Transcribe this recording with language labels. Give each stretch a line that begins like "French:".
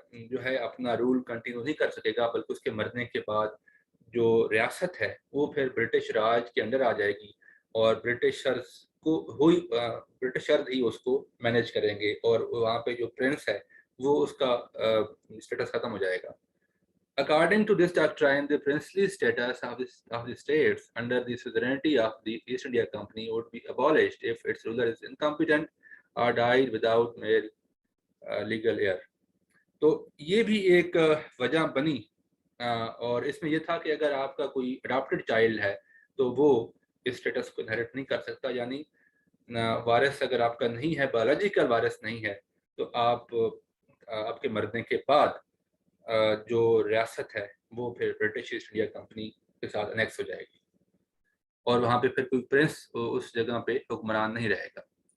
Hindi: जो है अपना रूल कंटिन्यू नहीं कर सकेगा, बल्कि उसके मरने के बाद जो रियासत है वो फिर ब्रिटिश राज के अंडर आ जाएगी और ब्रिटिशर्स को ब्रिटिशर्स ही उसको मैनेज करेंगे और वहाँ पे जो प्रिंस है वो उसका स्टेटस खत्म हो जाएगा।
English: According to this doctrine, the princely status of the states under the suzerainty of the East India Company would be abolished if its ruler is incompetent or died without male legal heir.
Hindi: तो ये भी एक वजह बनी और इसमें यह था कि अगर आपका कोई अडॉप्टेड चाइल्ड है तो वो इस स्टेटस को इनहेरिट नहीं कर सकता, यानी वारिस अगर आपका नहीं है, बायोलॉजिकल वारिस नहीं है, तो आपके मरने के बाद जो रियासत है वो फिर ब्रिटिश ईस्ट इंडिया कंपनी के साथ अनेक्स हो जाएगी और वहाँ पे फिर कोई प्रिंस उस जगह पे हुक्मरान नहीं रहेगा।